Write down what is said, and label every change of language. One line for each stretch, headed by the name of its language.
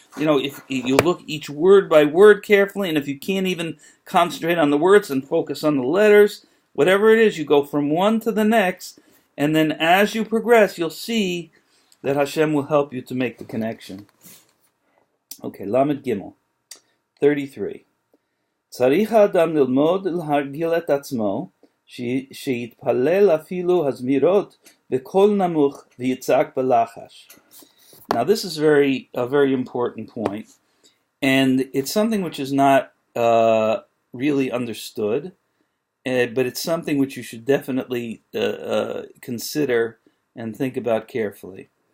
English: If you look each word by word carefully, and if you can't even concentrate on the words and focus on the letters, whatever it is, you go from one to the next, and then as you progress, you'll see that Hashem will help you to make the connection. Okay, Lamed Gimel, 33.
Hebrew: Tzarich ha'adam lilmod l'hargil et atzmo, שיתפלל אפילו הזמירות בקול נמוך ויצעק בלחש.
English: Now, this is a very important point, and it's something which is not really understood, but it's something which you should definitely consider and think about carefully.